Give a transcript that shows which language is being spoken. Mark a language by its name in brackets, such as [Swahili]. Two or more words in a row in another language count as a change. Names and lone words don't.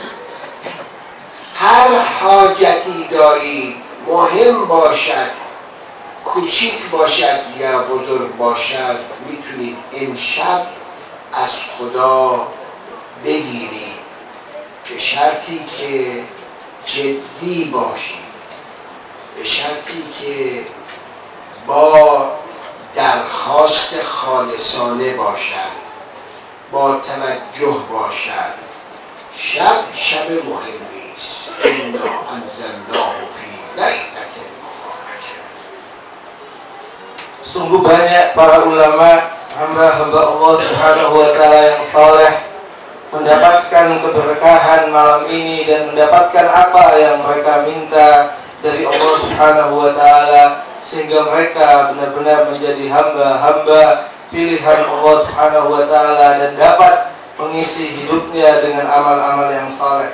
[Persian] هر حاجتی دارید، مهم باشد، کوچیک باشد یا بزرگ باشد، میتونید امشب از خدا بگیرید، به شرطی که جدی باشید، به شرطی که با درخواست خالصانه باشد، با توجه باشد. شب مهمی است. [Arabic] انا انزلناه فی لیلة مبارکة. [Indonesian] Sungguh banyak para ulama, hamba-hamba [Arabic] الله سبحانه وتعالى [Indonesian] yang saleh mendapatkan keberkahan malam ini dan mendapatkan apa yang mereka minta dari [Arabic] الله سبحانه وتعالى, [Indonesian] sehingga mereka benar-benar menjadi hamba-hamba pilihan [Arabic] الله سبحانه وتعالى [Indonesian] dan dapat mengisi hidupnya dengan amal-amal yang saleh.